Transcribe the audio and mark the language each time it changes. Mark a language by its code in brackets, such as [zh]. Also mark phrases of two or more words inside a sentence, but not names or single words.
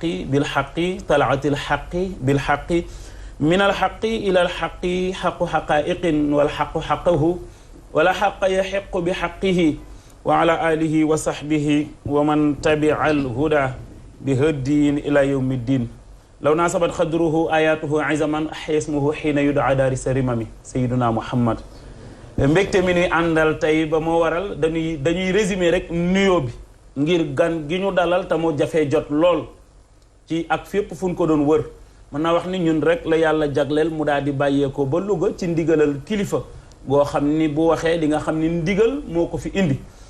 [ar] بالحق طلعة الحق بالحق من الحق إلى الحق حق حقائق والحق حقه ولا حق يحق بحقه وعلى آله وصحبه ومن تبع الهدى بهدي إلى يوم الدين لو ناسبت خدره آياته عزما أحيا اسمه حين يدعى دارس الرمم سيدنا محمد [wo] mbégte mi ni àndal tey ba moo waral dañuy résumé rek nuyoo bi ngir gan gi ñu dalal te moo jafee jot lool ci ak fépp fu ñu ko doon wër mën naa wax ni ñun rek la yàlla jagleel mu daal di bàyyeekoo ba Louga ci ndigalal kilifa goo xam ni bu waxee di nga xam ni ndigal moo ko fi indi